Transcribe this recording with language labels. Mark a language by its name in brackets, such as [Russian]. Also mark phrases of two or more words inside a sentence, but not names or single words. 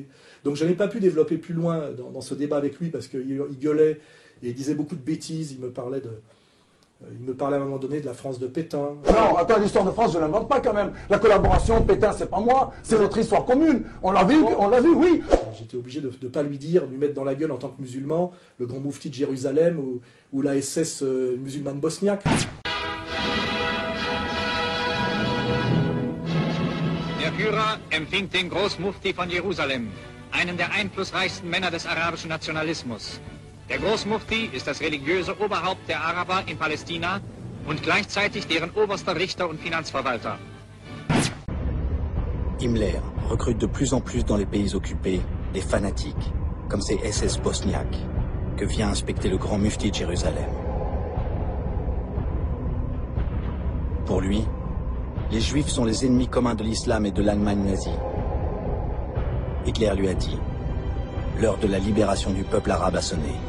[French] Donc je n'ai pas pu développer plus loin dans ce débat avec lui, parce qu'il gueulait et il disait beaucoup de bêtises, il me parlait à un moment donné de la France de Pétain. Non, attends, l'histoire de France, je ne l'invente pas quand même. La collaboration, Pétain, c'est pas moi, c'est notre histoire commune. On l'a vu, oui. J'étais obligé de ne pas lui mettre dans la gueule en tant que musulman, le grand moufti de Jérusalem ou la SS musulmane bosniaque. [German] Der Führer empfing den Großmufti von Jerusalem, einen der einflussreichsten Männer des arabischen Nationalismus. Der Großmufti ist das religiöse Oberhaupt der Araber in Palästina und gleichzeitig deren oberster Richter und Finanzverwalter. [French] Himmler recrute de plus en plus dans les pays occupés des fanatiques, comme ces SS bosniaques, que vient inspecter le grand mufti de Jérusalem. Pour lui, les Juifs sont les ennemis communs de l'islam et de l'Allemagne nazie. Hitler lui a dit, l'heure de la libération du peuple arabe a sonné.